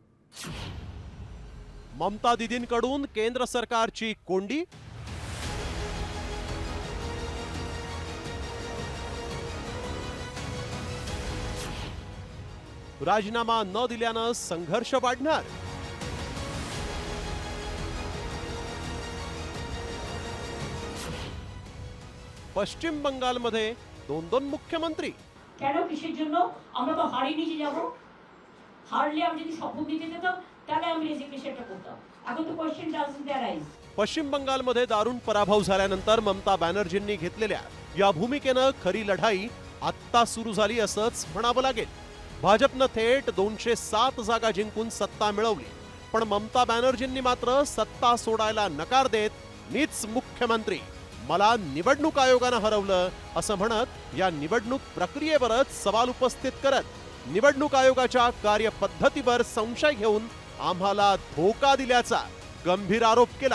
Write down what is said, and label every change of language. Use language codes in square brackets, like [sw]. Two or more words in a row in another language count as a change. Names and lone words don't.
[mr] ममता दीदींकडून केंद्र सरकारची कोंडी, राजीनामा न दिल्यानं संघर्ष वाढणार, पश्चिम बंगालमध्ये दोन दोन मुख्यमंत्री, [bn] কেন কিসের জন্য আমরা তো হারিয়ে নিয়ে যাব, হারলে আমি যদি শপথ দিতে যেতাম তাহলে আমি রেজিগনেশনটা করতাম। এখন তো [en] question doesn't arise. [mr] पश्चिम बंगालमध्ये दारुण पराभव झाल्यानंतर ममता बॅनर्जींनी घेतलेल्या या भूमिकेनं खरी लढाई आत्ता सुरू झाली असंच म्हणावं लागेल। भाजपनं थेट 207 जागा जिंकून सत्ता मिळवली, पण ममता बॅनर्जींनी मात्र सत्ता सोडायला नकार देत मीच मुख्यमंत्री, मला निवडणूक आयोगानं हरवलं असं म्हणत या निवडणूक प्रक्रियेवरच सवाल उपस्थित करत निवडणूक आयोगाच्या कार्यपद्धतीवर संशय घेऊन आम्हाला धोका दिल्याचा गंभीर आरोप केला।